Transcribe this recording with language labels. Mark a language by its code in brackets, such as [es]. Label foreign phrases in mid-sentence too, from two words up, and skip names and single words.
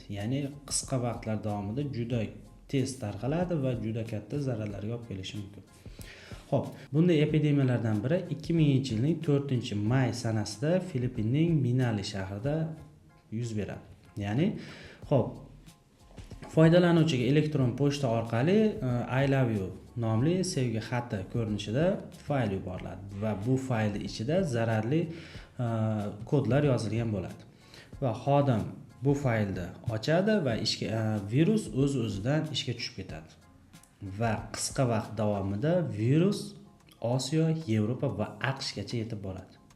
[uz] Ya'ni qisqa vaqtlar davomida juda tez tarqaladi va juda katta zararlarga olib kelishi mumkin. Xo'p, bunday epidemiyalardan biri 2000-yilning 4-may sanasida Filippinning Manila shahrida yuz beradi. Ya'ni, xo'p, foydalanuvchiga elektron pochta orqali I love you nomli sevgi xati ko'rinishida fayl yuboriladi va bu faylning ichida zararli kodlar yozilgan bo'ladi. Va xodim bu faylni ochadi va virus o'z-o'zidan ishga tushib ketadi. Va qisqa vaqt davomida virus Osiyo, Yevropa va AQShgacha yetib boradi.